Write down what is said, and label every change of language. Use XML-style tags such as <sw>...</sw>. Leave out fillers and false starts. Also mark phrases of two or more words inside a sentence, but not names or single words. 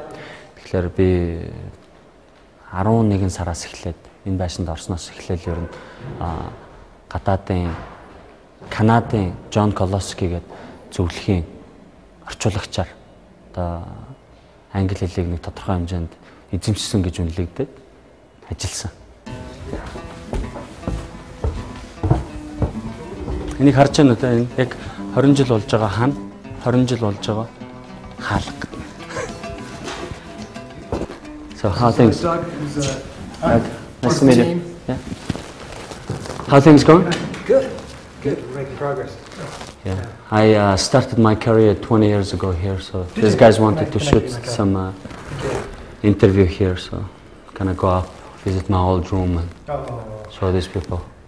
<mn>Тэгэхээр би 11 сараас эхлээд энэ байшинд орсноос эхлээл ер нь гадаадын Канадын Джон Колоски гэдэг зөвлөхийн орчуулагчаар одоо англи хэлийг нэг тодорхой хэмжээнд эзэмшсэн гэж үнэлэгдээд ажилласан. Энийг харж байна уу? Энэ яг 20 жил болж байгаа хан, 20 жил болж байгаа хаалга.</mn> <en>So how things? Nice to meet you. Yeah. How things going? Good. Good. We're making progress. Yeah. I started my career 20 years ago here, so these guys wanted to shoot some interview here, so gonna go up, visit my old room and show these people</en>